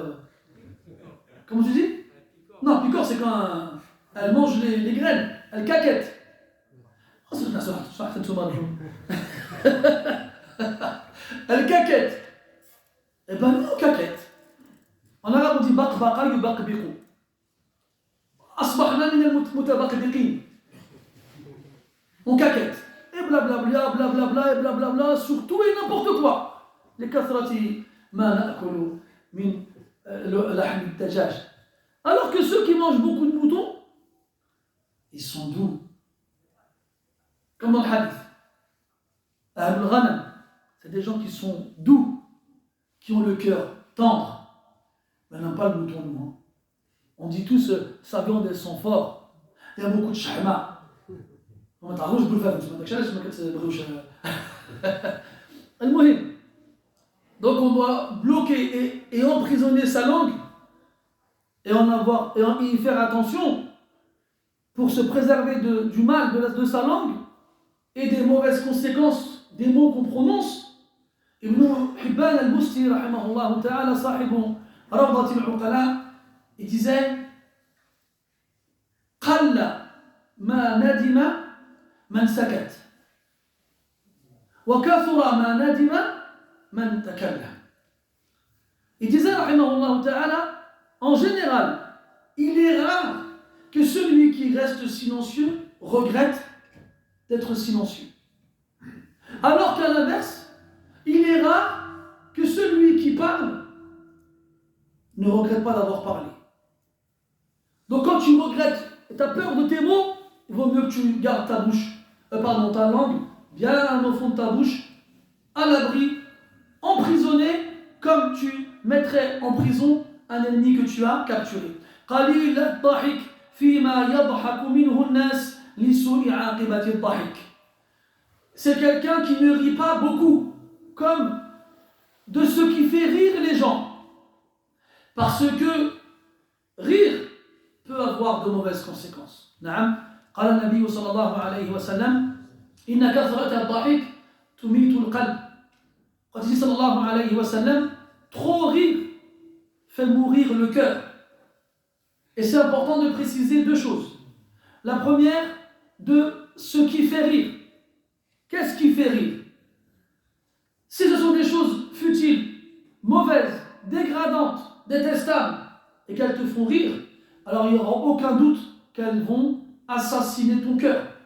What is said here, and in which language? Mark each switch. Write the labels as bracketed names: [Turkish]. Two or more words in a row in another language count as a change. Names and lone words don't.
[French] Comment tu dis? Non, picor, c'est quand elle mange les graines. Elle caquette. Oh, c'est une elle caquette. Eh ben non, caquette. En arabe, on dit [Arabic] بقبق يبقبق. أصبحنا من المتبقبقين. [French] On caquette. Et blablabla, blablabla, et blablabla, sur tout et n'importe quoi. [Arabic] Les كثرة ما نأكل من لحم الدجاج. [French] Alors que ceux qui mangent beaucoup de moutons, ils sont doux. Comme dans le hadith. [Arabic] أهل الغنم, [French] c'est des gens qui sont doux, qui ont le cœur tendre. Mais n'ont pas le mouton, nous. Hein. On dit tous, sa viande, elles sont fortes. Il y a beaucoup de shahma. On m'a rouge pour faire, donc on doit bloquer et emprisonner sa langue et y faire attention pour se préserver du mal de sa langue et des mauvaises conséquences des mots qu'on prononce. Ibn Hibban al-Busti, [Arabic] رحمه الله تعالى صاحب روضة العقلاء, [French] il disait [Arabic] قل ما ندم من سكت وكثر ما ندم من تكلم. [French] Il disait, [Arabic] رحمه الله تعالى, [French] en général, il est rare que celui qui reste silencieux regrette d'être silencieux. Alors qu'à l'inverse, il est rare que celui qui parle ne regrette pas d'avoir parlé. Donc quand tu regrettes, tu as peur de tes mots, il vaut mieux que tu gardes ta bouche, ta langue, bien au fond de ta bouche, à l'abri, emprisonné, comme tu mettrais en prison un ennemi que tu as capturé. [Arabic] قليل الضحك فيما يضحك منه الناس لسوء عاقبة الضحك. [French] C'est quelqu'un qui ne rit pas beaucoup, comme de ce qui fait rire les gens. Parce que rire peut avoir de mauvaises conséquences. [Arabic] نعم. قال النبي صلى الله عليه وسلم إن كثرة الضحك تميت القلب. [French] Quand il dit [Arabic] صلى الله عليه وسلم, [French] trop rire fait mourir le cœur. Et c'est important de préciser deux choses. La première, de ce qui fait rire. Qu'est-ce qui fait rire? Si ce sont des choses futiles, mauvaises, dégradantes, détestables, et qu'elles te font rire, alors il n'y aura aucun doute qu'elles vont assassiner ton cœur.